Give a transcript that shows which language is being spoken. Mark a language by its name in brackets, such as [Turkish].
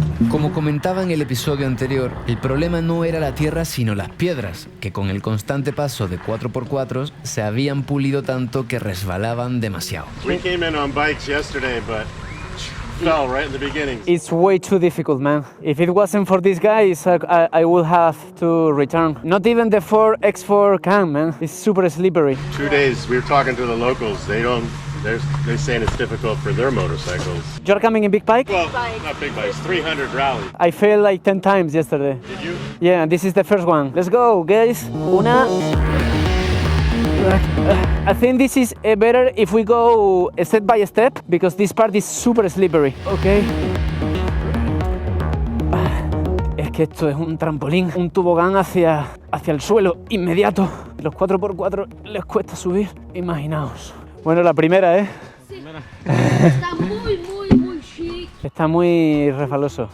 [Spanish] Como comentaba en el episodio anterior, el problema no era la tierra sino las piedras, que con el constante paso de 4x4 se habían pulido tanto que resbalaban demasiado. [English] We came in on bikes yesterday, but fell right in the beginning. It's way too difficult, man. If it wasn't for these guys, I would have to return. Not even the 4X4 can, man. It's super slippery. 2 days, we were talking to the locals. They're saying it's difficult for their motorcycles. You're coming in big bike? Well, not big bikes, 300 rally. I failed like 10 times yesterday. Did you? Yeah, this is the first one. Let's go, guys. Una. I think this is better if we go step by step, because this part is super slippery. Okay. [Spanish] Es que esto es un trampolín, un tobogán hacia el suelo inmediato. Los 4x4 les cuesta subir, imaginaos. Bueno, la primera, ¿eh? Sí. Está muy chic. Está muy resbaloso.